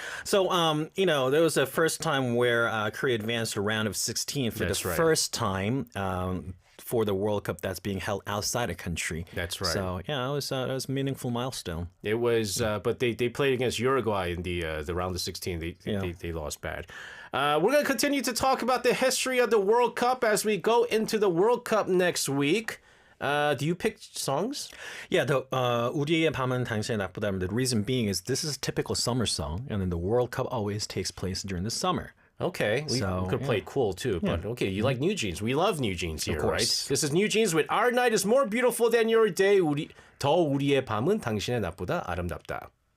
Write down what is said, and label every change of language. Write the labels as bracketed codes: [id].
[en] So, there was a first time where Korea advanced to round of 16 for the first time for the World Cup that's being held outside a country. That's right. So, it was a meaningful milestone. It was, but they played against Uruguay in the round of 16. They lost bad. We're going to continue to talk about the history of the World Cup as we go into the World Cup next week. Do you pick songs? [ko] Yeah, 우리의 밤은 당신의 낮보다. [en] The reason being is this is a typical summer song, and then the World Cup always takes place during the summer. Okay, we could play cool too, but okay, you like New Jeans. We love New Jeans here, right? This is New Jeans with Our Night is More Beautiful Than Your Day. [ko] 더 우리의 밤은 당신의 낮보다 아름답다.